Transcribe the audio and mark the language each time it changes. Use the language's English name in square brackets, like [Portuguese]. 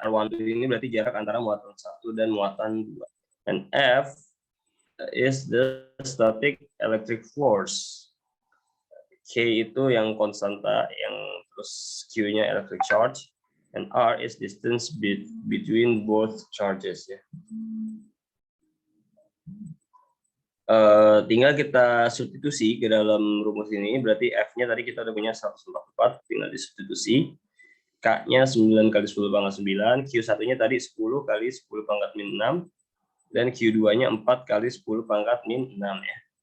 [Indonesian] R12 ini berarti jarak antara muatan 1 dan muatan 2. [English] And F is the static electric force. [Indonesian] K itu yang konstanta, yang terus Q-nya electric charge. [English] And R is distance between both charges ya. [Indonesian] Tinggal kita substitusi ke dalam rumus ini, berarti F-nya tadi kita udah punya 144, tinggal disubstitusi. K-nya 9 kali 10 pangkat 9, Q1-nya tadi 10 kali 10 pangkat min 6, dan Q2-nya 4 kali 10 pangkat min 6 ya.